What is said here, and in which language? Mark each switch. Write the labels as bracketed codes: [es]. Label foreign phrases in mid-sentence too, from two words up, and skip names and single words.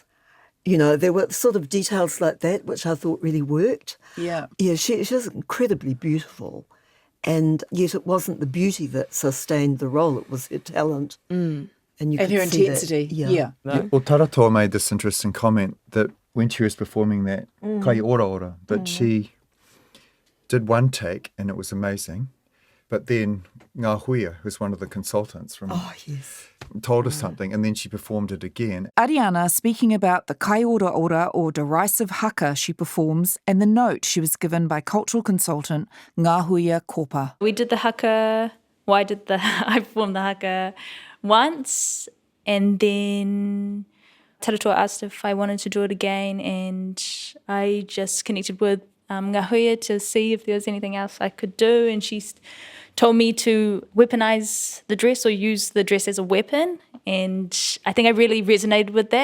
[en] You know, there were sort of details like that which I thought really worked. Yeah. Yeah, she was incredibly beautiful. And yet it wasn't the beauty that sustained the role, it was her talent. And you And could her see intensity. that. Yeah. Well, Taratoa made this interesting comment that when she was performing that [mi] kai ora, [en] that she did one take and it was amazing. But then Ngā Huia, who's one of the consultants from told us something, and then she performed it again. Ariana speaking about the [mi] kai ora [en] or derisive haka she performs and the note she was given by cultural consultant Ngā Huia Kopa. We did the haka. I performed the haka once, and then Taratoa asked if I wanted to do it again, and I just connected with Ngā Huia to see if there was anything else I could do, and she told me to weaponize the dress or use the dress as a weapon, and I think I really resonated with that.